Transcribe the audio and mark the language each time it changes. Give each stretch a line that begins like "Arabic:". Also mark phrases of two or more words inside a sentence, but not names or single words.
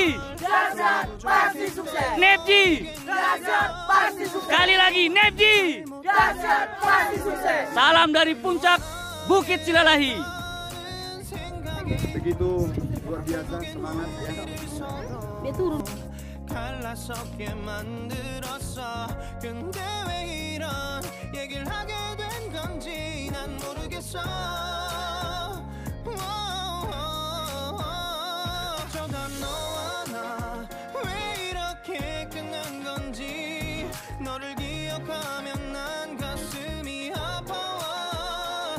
Indonesian: Dahsyat pasti sukses. NFG Dahsyat pasti sukses. sekali lagi NFG. Dahsyat pasti sukses. Salam dari puncak Bukit Silalahi. Begitu luar biasa semangat ya. Dia turun.
Korean: 갈라서게 만들었어. 근데 왜 이런 얘기를 하게 된 건지 난 모르겠어. 어쩌다 너와 나 왜 이렇게 끝난 건지 너를 기억하면 난 가슴이 아파와.